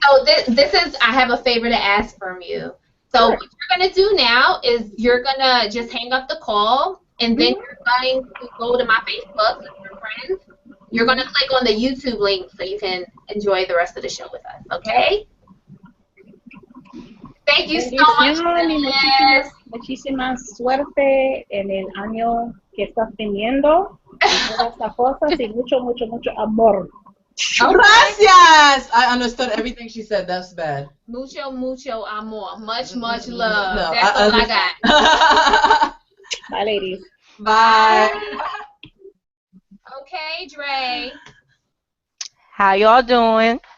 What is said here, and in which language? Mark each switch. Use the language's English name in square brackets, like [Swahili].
[English] So this is, I have a favor to ask from you. So what you're going to do now is you're going to just hang up the call, and then you're going to go to my Facebook with your friends. You're going to click on the YouTube link so you can enjoy the rest of the show with us, okay? Thank you so much, Dhyllis. [Spanish] Muchísima suerte en el año que estás teniendo. Todas estas cosas y mucho, mucho, mucho amor. Gracias. [English] I understood everything she said. That's bad. [Spanish] Mucho, mucho amor. [English] Much, much love. No, That's all I got. Bye, ladies. Bye. Okay, Dre. How y'all doing?